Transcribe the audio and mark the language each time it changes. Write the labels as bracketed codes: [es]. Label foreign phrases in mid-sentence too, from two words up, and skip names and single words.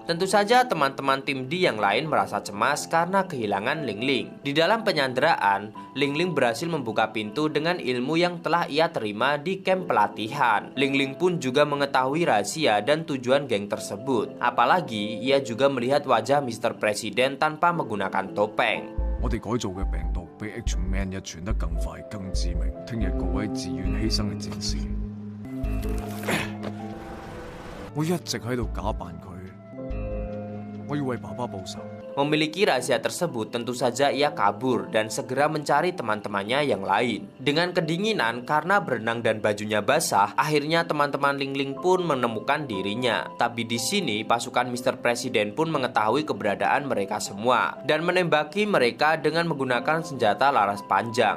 [id] Tentu saja teman-teman tim D yang lain merasa cemas karena kehilangan Ling Ling. Di dalam penyanderaan, Ling Ling berhasil membuka pintu dengan ilmu yang telah ia terima di camp pelatihan. Ling Ling pun juga mengetahui rahasia dan tujuan geng tersebut. Apalagi ia juga melihat wajah Mr. Presiden tanpa menggunakan topeng. [yue] 我哋改造嘅病毒比 H5N1 傳得更快、更致命。聽日各位自願犧牲嘅戰士，我一直喺度假扮佢，我要為爸爸報仇。 [id] Memiliki rahasia tersebut, tentu saja ia kabur dan segera mencari teman-temannya yang lain. Dengan kedinginan karena berenang dan bajunya basah, akhirnya teman-teman Ling Ling pun menemukan dirinya. Tapi di sini pasukan Mr. Presiden pun mengetahui keberadaan mereka semua dan menembaki mereka dengan menggunakan senjata laras panjang.